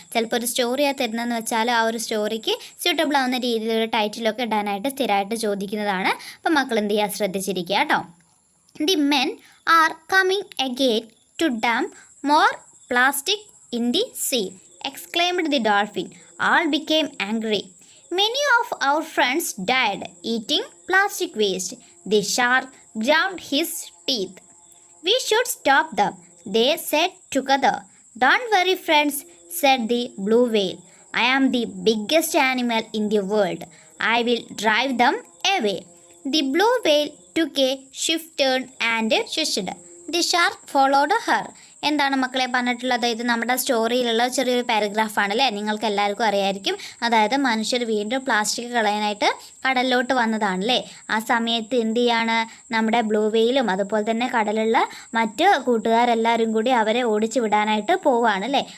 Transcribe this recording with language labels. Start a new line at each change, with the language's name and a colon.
Malayalam: ചിലപ്പോൾ ഒരു സ്റ്റോറിയാണ് തരുന്നതെന്ന് വെച്ചാൽ ആ ഒരു സ്റ്റോറിക്ക് സ്യൂട്ടബിൾ ആവുന്ന രീതിയിലൊരു ടൈറ്റിലൊക്കെ ഇടാനായിട്ട് സ്ഥിരമായിട്ട് ചോദിക്കുന്നതാണ്. അപ്പോൾ മക്കൾ എന്ത് ചെയ്യുക, ശ്രദ്ധിച്ചിരിക്കുക കേട്ടോ.
English: The men are coming again to dump more plastic in the sea, exclaimed the dolphin. All became angry. Many of our friends died eating plastic waste. The shark ground his teeth. We should stop them, they said together. Don't worry, friends, said the blue whale. I am the biggest animal in the world. I will drive them away. The blue whale took a swift turn and shushed. The shark followed her.
Malayalam: എന്താണ് മക്കളെ പറഞ്ഞിട്ടുള്ളത്? ഇത് നമ്മുടെ സ്റ്റോറിയിലുള്ള ചെറിയൊരു പാരഗ്രാഫാണ് അല്ലേ, നിങ്ങൾക്ക് എല്ലാവർക്കും അറിയായിരിക്കും. അതായത് മനുഷ്യർ വീണ്ടും പ്ലാസ്റ്റിക് കളയാനായിട്ട് കടലിലോട്ട് വന്നതാണല്ലേ. ആ സമയത്ത് എന്ത് ചെയ്യാണ്, നമ്മുടെ ബ്ലൂ വെയിലും അതുപോലെ തന്നെ കടലുള്ള മറ്റ് കൂട്ടുകാരെല്ലാവരും കൂടി അവരെ ഓടിച്ചു വിടാനായിട്ട് പോവുകയാണല്ലേ.